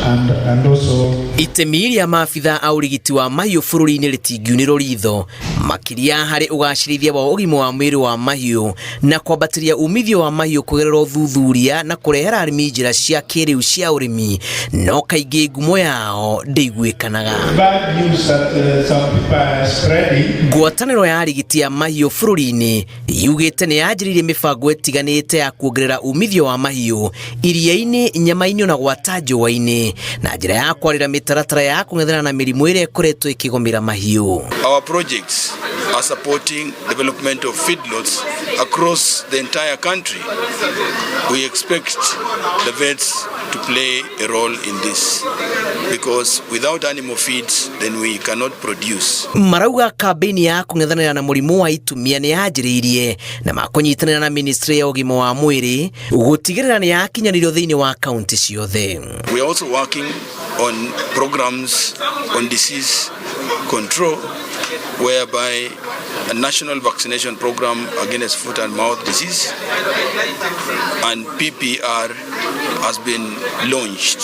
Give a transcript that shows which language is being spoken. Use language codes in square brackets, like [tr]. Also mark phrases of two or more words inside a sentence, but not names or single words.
[en] and also [ki] Itemi ya maabitha a ũrigiti wa mahiũ bũrũri-inĩ rĩtingiunĩrwo ritho makĩria harĩ ũgacĩrithia wa ũgima wa mwĩrĩ wa mahiũ na kwambatĩria umithio wa mahiũ kũgerera ũthuthuria na kũrehera arĩmi njĩra cia kĩrĩu cia ũrĩmi, no kaingĩ ngumo yao ndĩiguĩkanaga. Ngwatanĩro ya arigiti a mahiũ bũrũri-inĩ yugĩte nĩ yanjĩrĩirie mĩbango ĩtiganĩte ya kuongerera umithio wa mahiũ iria-inĩ, nyama-inĩ na gwata njũa-inĩ na njĩra ya kwarĩra mĩtaratara ya kũng'ethana na mĩrimũ ĩrĩa ĩkoretwo ĩkĩgũmĩra mahiũ. [en] Our projects are supporting development of feedlots across the entire country. We expect the vets to play a role in this because without animal feeds then we cannot produce. [ki] Marauga kampeni ya kũng'ethanĩra na mũrimũ wa itumia nĩ yanjĩrĩirie na makũnyitanĩra na Ministry ya ũgima wa mwĩrĩ gũtigĩrĩra nĩ yakinyanĩrio thĩinĩ wa kaunti ciothe. [en] We are also working on programs on disease control whereby a national vaccination program against foot and mouth disease and PPR has been launched.